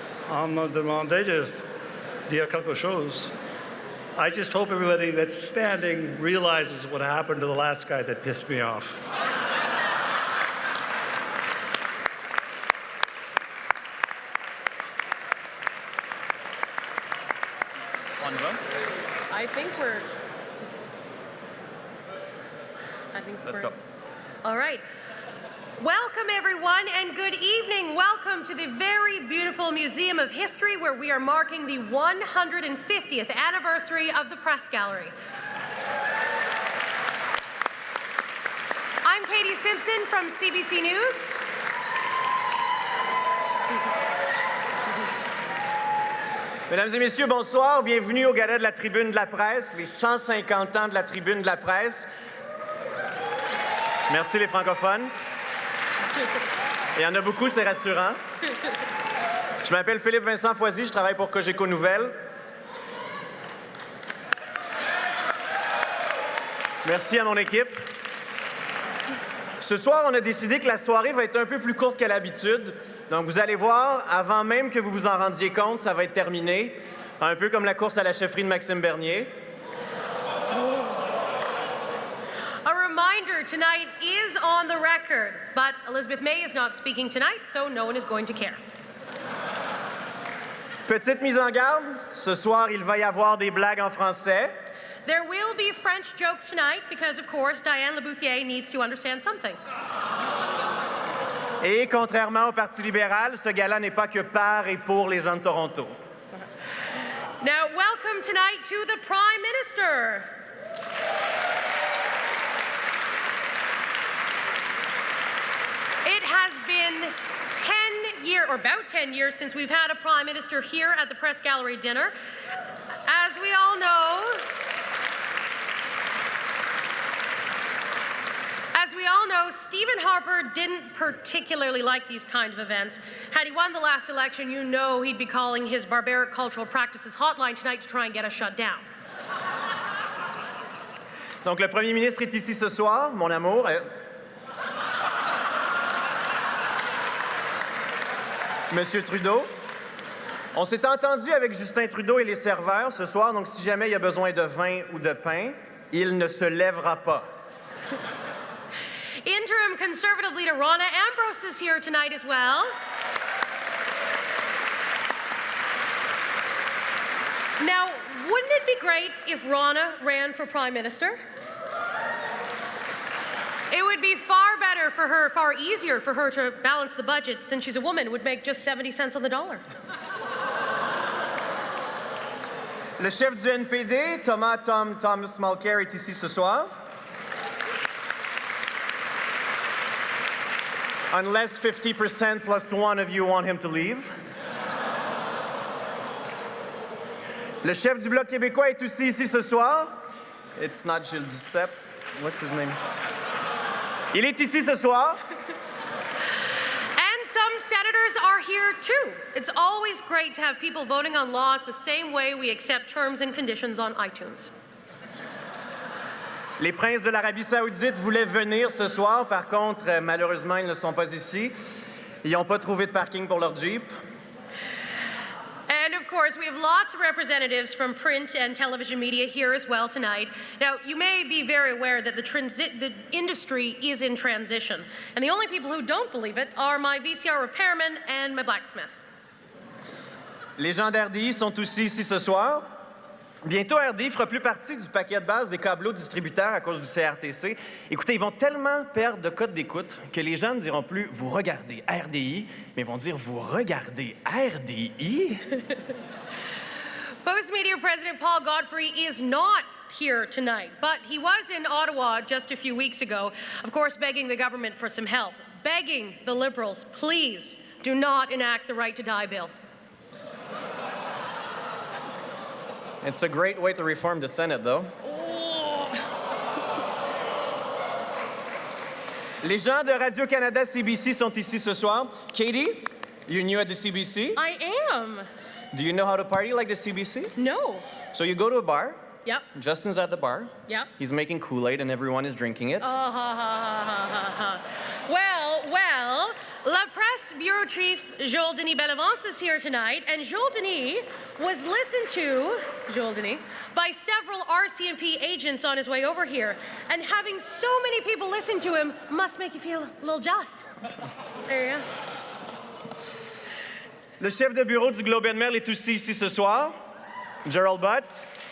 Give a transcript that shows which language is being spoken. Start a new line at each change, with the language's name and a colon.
French: On m'a demandé de dire quelque chose.
English: I just hope everybody that's standing realizes what happened to the last guy that pissed me off.
French: On y va?
English: Let's go. All right. Welcome, everyone, and good evening. Welcome to the very beautiful Museum of History, where we are marking the 150th anniversary of the Presse Gallery. I'm Katie Simpson from CBC News.
French: Mesdames et messieurs, bonsoir. Bienvenue au Gala de la Tribune de la Presse, les 150 ans de la Tribune de la Presse. Merci les francophones. Il y en a beaucoup, c'est rassurant. Je m'appelle Philippe-Vincent, je travaille pour Cogeco Nouvelles. Merci à mon équipe. Ce soir, on a décidé que la soirée va être un peu plus courte qu'à l'habitude. Donc, vous allez voir, avant même que vous vous en rendiez compte, ça va être terminé. Un peu comme la course à la chefferie de Maxime Bernier.
English: A reminder, tonight is on the record, but Elizabeth May is not speaking tonight, so no one is going to care.
French: Petite mise en garde, ce soir, il va y avoir des blagues en français.
English: There will be French jokes tonight because, of course, Diane Labouthier needs to understand something.
French: Et contrairement au Parti libéral, ce gala n'est pas que par et pour les gens de Toronto.
English: Now, welcome tonight to the Prime Minister. It has been 10 years, or about 10 years, since we've had a Prime Minister here at the Presse Gallery dinner. As we all know, Stephen Harper didn't particularly like these kind of events. Had he won the last election, you know he'd be calling his barbaric cultural practices hotline tonight to try and get us shut down.
French: Donc, le premier ministre est ici ce soir, mon amour. Monsieur Trudeau. On s'est entendu avec Justin Trudeau et les serveurs ce soir, donc si jamais il y a besoin de vin ou de pain, il ne se lèvera pas.
English: Interim Conservative leader Rona Ambrose is here tonight as well. Now, wouldn't it be great if Rona ran for Prime Minister? It would be far better for her, far easier for her to balance the budget since she's a woman. It would make just 70 cents on the dollar.
French: Le chef du NPD, Thomas Mulcair, est ici ce soir.
English: Unless 50% plus one of you want him to leave.
French: Le chef du Bloc québécois est aussi ici ce soir.
English: It's not Gilles Duceppe. What's his name?
French: Il est ici ce soir.
English: And some senators are here too. It's always great to have people voting on laws the same way we accept terms and conditions on iTunes.
French: Les princes de l'Arabie Saoudite voulaient venir ce soir. Par contre, malheureusement, ils ne sont pas ici. Ils n'ont pas trouvé de parking pour leur Jeep.
English: And of course, we have lots of representatives from print and television media here as well tonight. Now, you may be very aware that the industry is in transition. And the only people who don't believe it are my VCR repairman and my blacksmith.
French: Les gens d'RDI sont aussi ici ce soir. Bientôt, RDI fera plus partie du paquet de base des câbleaux distributeurs à cause du CRTC. Écoutez, ils vont tellement perdre de code d'écoute que les gens ne diront plus « vous regardez RDI », mais vont dire « vous regardez RDI ».
English: Post-Media President Paul Godfrey is not here tonight, but he was in Ottawa just a few weeks ago, of course begging the government for some help, begging the Liberals, please do not enact the right to die bill. It's a great way to reform the Senate, though.
French: Les gens de Radio-Canada CBC sont ici ce soir.
English: Katie, you're new at the CBC. I am. Do you know how to party like the CBC? No. So you go to a bar. Yep. Justin's at the bar. Yep. He's making Kool-Aid and everyone is drinking it. Well, La Presse bureau chief Joel Denis Bellavance is here tonight, and Joel Denis was listened to, Joel Denis, by several RCMP agents on his way over here. And having so many people listen to him must make you feel a little jealous. There you go.
French: Le chef de bureau du Globe and Mail est aussi ici ce soir, Gerald Butts.